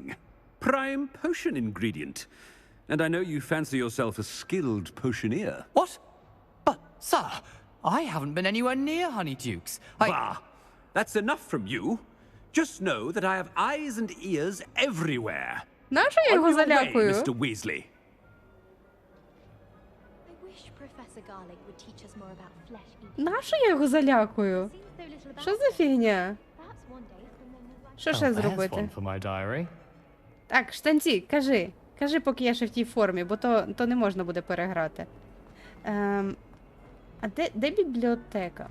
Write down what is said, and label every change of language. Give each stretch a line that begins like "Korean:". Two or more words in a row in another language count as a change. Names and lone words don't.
English: Prime potion ingredient. And I know you fancy yourself a skilled potioneer. What? But, sir, I haven't been anywhere near Honeydukes. Bah! That's enough from you. Just know that I have eyes and ears everywhere.
Ukrainian: Нащо я
English: On
Ukrainian: його
English: your way,
Ukrainian: залякую?
English: Mr. Weasley. I wish Professor Garlick would teach us more about flesh eating.
Ukrainian: Нащо я його залякую? Що за фігня? Що ще зробити? Так, штанці, кажи. Кажи, поки я ще в тій формі, бо то не можна буде переграти. А де бібліотека?